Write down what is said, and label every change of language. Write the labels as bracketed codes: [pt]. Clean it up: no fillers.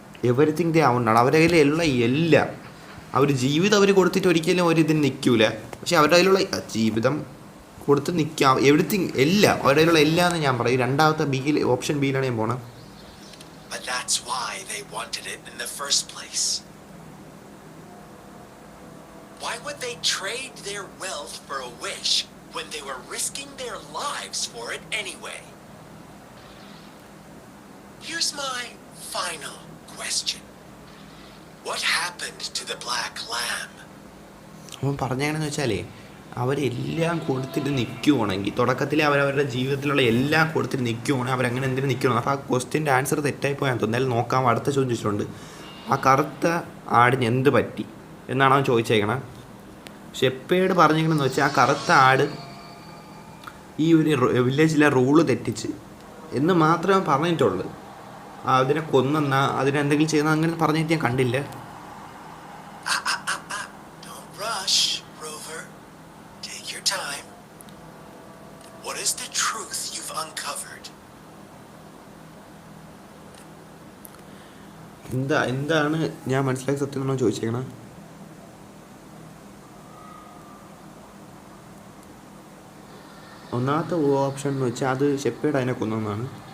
[en] everything they [ml] ഔണ്ടാണ്, അവരുടെ കയ്യിലുള്ള എല്ലാം. അവർ ജീവിതം അവർ കൊടുത്തിട്ട് ഒരിക്കലും ഒരിതിന് നിൽക്കില്ല. പക്ഷെ അവരുടെ കയ്യിലുള്ള ജീവിതം കൊടുത്ത് നിൽക്കാം, എവരിത്തിങ് എല്ലാം, അവരുടെ കയ്യിലുള്ള എല്ലാം എന്ന് ഞാൻ പറയും. രണ്ടാമത്തെ ബിയിൽ, ഓപ്ഷൻ ബിയിലാണ് ഞാൻ പോണത്. [en] But that's why they wanted it in the first place. Why would they trade their wealth for a wish when they were risking their lives for it anyway? Here's my final question. What happened to the black lamb? [ml] അവൻ പറഞ്ഞെങ്ങനെയെന്ന് വെച്ചാലേ, അവരെല്ലാം കൊടുത്തിട്ട് നിൽക്കുവാണെങ്കിൽ, തുടക്കത്തിൽ അവരവരുടെ ജീവിതത്തിലുള്ള എല്ലാം കൊടുത്തിട്ട് നിൽക്കുവാണെങ്കിൽ അവരങ്ങനെ എന്തിനും നിൽക്കണം. അപ്പോൾ ആ ക്വസ്റ്റ്യൻ്റെ ആൻസർ തെറ്റായിപ്പോയാൽ എന്തായാലും നോക്കാം. അടുത്ത ചോദ്യം ചോദിച്ചിട്ടുണ്ട്, ആ കറുത്ത ആടിന് എന്ത് പറ്റി എന്നാണ് അവൻ ചോദിച്ചേക്കണം. ഷെപ്പേഡ് പറഞ്ഞേക്കണമെന്ന് വെച്ചാൽ ആ കറുത്ത ആട് ഈ ഒരു വില്ലേജിലെ റൂള് തെറ്റിച്ച് എന്ന് മാത്രമേ പറഞ്ഞിട്ടുള്ളൂ. അതിനെ കൊന്നെന്നാ അതിനെന്തെങ്കിലും ചെയ്യുന്ന അങ്ങനെ പറഞ്ഞിട്ട് ഞാൻ കണ്ടില്ല. [en] Don't rush, Rover. Take your time. What is the truth you've uncovered? [ml] എന്താണ് ഞാൻ മനസ്സിലാക്കി സത്യം എന്നാണ് ചോദിച്ചേക്കണം. ഒന്നാമത്തെ ഓപ്ഷൻ എന്ന് വെച്ചാൽ അത് ഷെപ്പേഡ് അതിനെ കൊന്നെന്നാണ്.